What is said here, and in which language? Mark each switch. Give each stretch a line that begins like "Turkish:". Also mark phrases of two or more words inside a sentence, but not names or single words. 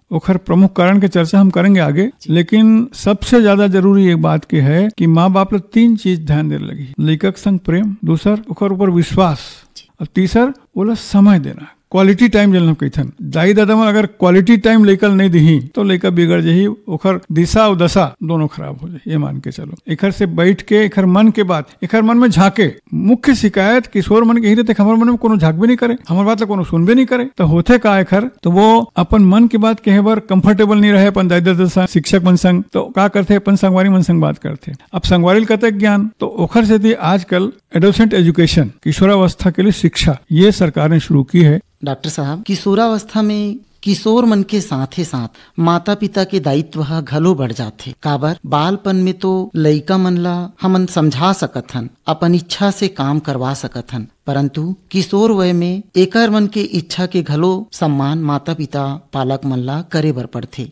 Chhattisgarhi: ओखर प्रमुख कारण के चर्चा हम करेंगे आगे, लेकिन सबसे ज्यादा जरूरी एक बात की है कि माँ बाप लोग 3 चीज ध्यान दे लगी। लइका के संग प्रेम, दूसर ओखर ऊपर विश्वास और तीसर बोला समय देना,
English: quality time
Chhattisgarhi: जल कहथन। दाई दादा में अगर
English: quality time
Chhattisgarhi: लेकर नहीं दी तो लइका बिगड़ जाही, ओखर दिशा और दशा दोनों खराब हो जाए, ये मान के चलो। एकर से बैठ के एकर मन के बात, एकर मन में झाके। मुख्य शिकायत किशोर मन के ही रहते, हमारे मन में कोनो झाक भी नहीं करे, हमारे बात कोनो सुन भी नहीं करे। तो होते का एकर, तो वो अपन मन की बात कहे बार कंफर्टेबल नहीं रहे अपन दाई दादा शिक्षक मन संग, तो का करते अपन संगवारी मन संग बात करते। अब संगवारी कहते ज्ञान, तो ओखर से थी आजकल
English: adolescent education,
Chhattisgarhi: किशोरावस्था के लिए शिक्षा, ये सरकार ने शुरू की है। डॉक्टर साहब, किशोरावस्था में किशोर मन के साथे साथ माता पिता के दायित्व ह घलो बढ़ जाथे। काबर बालपन में तो लइका मन ला हमन समझा सकत हन, अपन इच्छा से काम करवा सकत हन, परंतु किशोर वय में एकर मन के इच्छा के घलो सम्मान माता पिता पालक मन ला करे बर पड़थे।